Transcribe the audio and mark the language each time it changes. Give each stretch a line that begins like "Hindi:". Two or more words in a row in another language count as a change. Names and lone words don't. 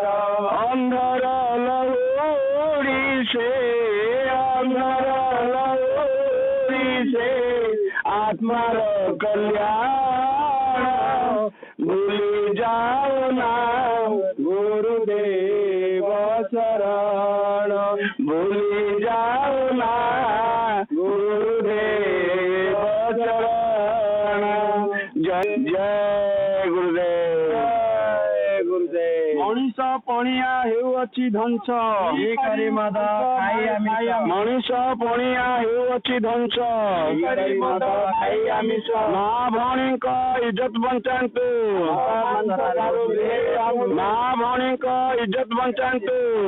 Hindi: अंधर लहुरी से, अंधर लहुरी से आत्मार कल्याण, भूली जाओ ना गुरुदेव चरण, भूली जाओ ना गुरुदेव चरण। जय जय गुरुदेव, जय गुरुदेव।
Odia: ମଣିଷ ପଣିଆ ହେଉଅଛି ଧ୍ୱଂସ, ମଣିଷ ପଣିଆ ହେଉଅଛି ଧ୍ୱଂସ, ମା ଭଉଣୀଙ୍କ ଇଜ୍ଜତ ବଞ୍ଚାନ୍ତୁ, ମା ଭଉଣୀଙ୍କ ଇଜ୍ଜତ ବଞ୍ଚାନ୍ତୁ।